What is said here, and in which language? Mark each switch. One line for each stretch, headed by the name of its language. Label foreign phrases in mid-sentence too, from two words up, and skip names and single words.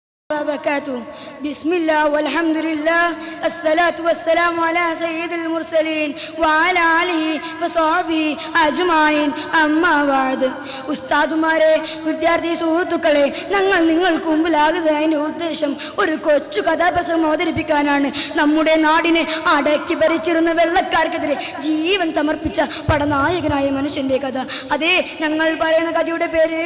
Arabic: وبركاته. بسم الله والحمد لله الصلاة والسلام على سيد المرسلين وعلى آله وصحبه أجمعين أما بعد.
Malayalam: ഉസ്താദുമാരെ, വിദ്യാർത്ഥി സുഹൃത്തുക്കളെ, ഞങ്ങൾ നിങ്ങൾക്ക് മുമ്പിലാകുന്നതിൻ്റെ ഉദ്ദേശം ഒരു കൊച്ചു കഥാപ്രസംഗം അവതരിപ്പിക്കാനാണ്. നമ്മുടെ നാടിനെ അടക്കി ഭരിച്ചിരുന്ന വെള്ളക്കാർക്കെതിരെ ജീവൻ സമർപ്പിച്ച പടനായകനായ മനുഷ്യന്റെ കഥ. അതെ, ഞങ്ങൾ പറയുന്ന കഥയുടെ പേര്